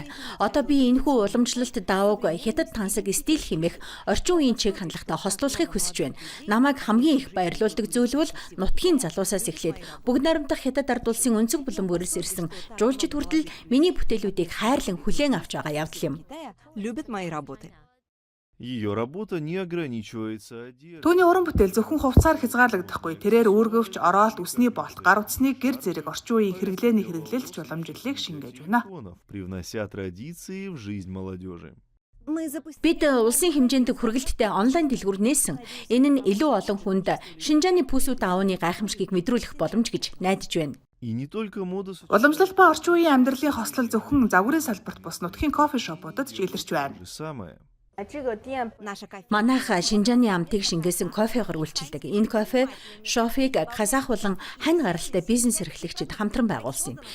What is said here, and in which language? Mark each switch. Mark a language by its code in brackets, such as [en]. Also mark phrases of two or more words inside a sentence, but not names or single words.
[mn] Одоо би энэхүү уламжлалт даавууг хятад тансаг стил хэмээх орчин үеийн чиг хандлагатай хослуулахыг хүсэж байна. Намайг хамгийн их баярлуулдаг зүйл бол нутгийн залуусаас эхлээд бүгд найрамдах хятад ард улсын өнцөг булан бүрээс ирсэн жуулчид хүртэл миний бүтээлүүдийг хайрлан хүлээн авч байгаа явдал юм. [ru] Любят мои работы. Ее работа не ограничивается одеждой. [mn] Түүний уран бүтээл зөвхөн хувцаар хязгаарлагдахгүй. Тэрээр үүргэвч, оролт, үсний болт, гар утсны гэр зэрэг орчин үеийн хэрэглээний хэрэглээлт уламжлалыг шингээж байна. [ru] Привнося традиции в жизнь молодежи. [mn] Бид улсын хэмжээнд хүргэлттэй онлайн дэлгүүр нээсэн. Энэ нь илүү олон хүнд Шинжааны пүүсүүд аавны гайхамшигыг мэдрүүлэх боломж гэж найдаж байна. [ru] И не только мода. [mn] Уламжлалт ба орчин үеийн амьдралын хослол зөвхөн загварын салбарт бус нутгийн кофе шопуудад ч илэрч байна. Манайх Шинжааны амтыг шингээсэн кофегаар үйлчилдэг. Энэ кофе шофыг казах болон хань гаралтай бизнес эрхлэгчид хамтран байгуулсан юм.